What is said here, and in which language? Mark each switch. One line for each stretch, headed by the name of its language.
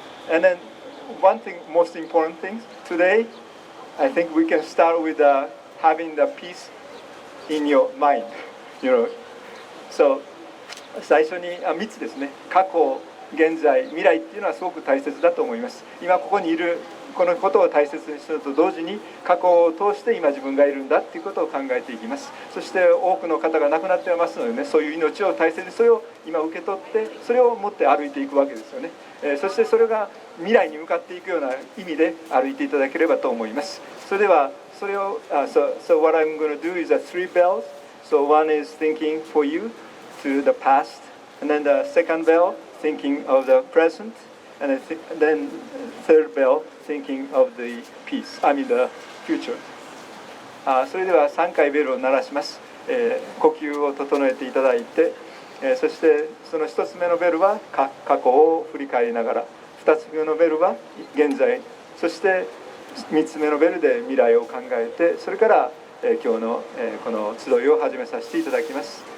English: And then one thing, most important thing, today, I think we can start with having the peace in your mind.
Japanese: So 最初に3つですね。過去、現在、未来っていうのはすごく大切だと思います。今ここにいるこのことを大切にすると同時に過去を通して今自分がいるんだっていうことを考えていきます。そして多くの方が亡くなっていますのでね、そういう命を大切にそれを今受け取ってそれを持って歩いていくわけですよね。そしてそれが未来に向かっていくような意味で歩いていただければと思います。それではそれを
English: So what I'm going to do is 3 bells. So one is thinking for you to the past, and then the second bell thinking of the present, and then third bell thinking of the the future.
Japanese: それでは3回ベルを鳴らします。呼吸を整えていただいて、そしてその1つ目のベルは過去を振り返りながら、2つ目のベルは現在、そして3つ目のベルで未来を考えて、それから、今日の、この集いを始めさせていただきます。